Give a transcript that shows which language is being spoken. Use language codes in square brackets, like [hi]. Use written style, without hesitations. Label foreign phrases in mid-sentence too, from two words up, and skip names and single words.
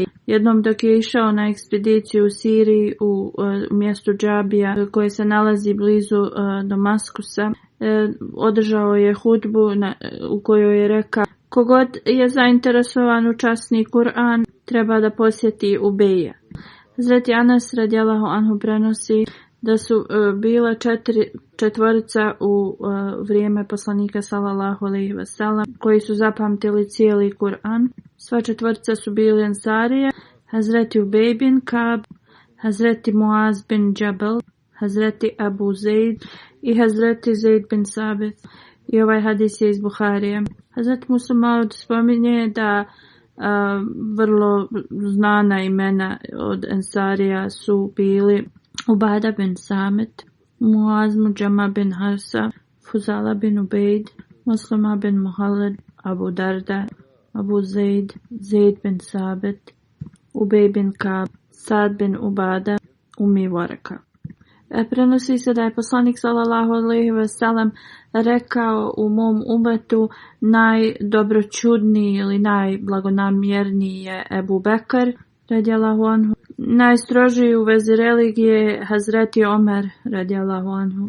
[bs] Jednom dok je išao na ekspediciju u Siriji u mjestu Džabija koje se nalazi blizu Damaskusa, održao je hudbu u kojoj je rekao: kogod je zainteresovan u časni Kur'an treba da posjeti Ubeja. Hazreti Anas [ar] رضي الله عنه [bs] prenosi da su bila četvorica u vrijeme poslanika [ar] صلى الله عليه وسلم [bs] koji su zapamtili cijeli Kur'an. Sva četvorica su bili Ensarije: Hazreti Ubej bin Kab, Hazreti Muaz bin Džabel, Hazreti Abu Zeid i Hazreti Zeid bin Sabit. I ovaj hadis je iz Buharije. Hazreti Muslim spominje da vrlo znana imena od Ensarija su bili Ubada bin Samit, Muaz Mujama bin Harsa, Fuzala bin Ubejd, Muslima bin Muhallad, Abu Darda, Abu Zeid, Zeid bin Sabit, Ubej bin Kab, Sad bin Ubada, Umi Waraka. Prenosi se da je poslanik [ar] صلى الله عليه وسلم [bs] rekao: u mom umetu najdobroćudniji ili najblagonamjerniji je Ebu Bekr [ar] رضي الله عنه. [bs] Najstrožiji u vezi religije Hazreti Omer [ar] رضي الله عنه.